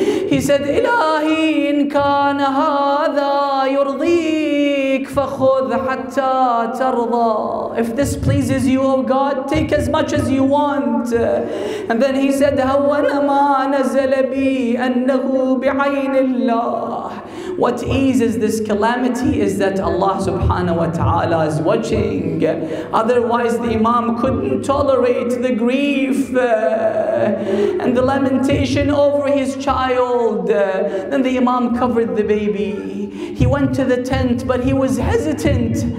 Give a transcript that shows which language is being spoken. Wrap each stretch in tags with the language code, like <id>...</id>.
<ar>He said, إلهي إن كان هذا يرضيك فخذ حتى ترضى.</ar> <en>If this pleases you, O God, take as much as you want.</en> <ar>And then he said, هون ما نزل بي أنه بعين الله.</ar> <en>What eases this calamity is that Allah subhanahu wa ta'ala is watching. Otherwise the Imam couldn't tolerate the grief and the lamentation over his child. Then the Imam covered the baby. He went to the tent, but he was hesitant.</en>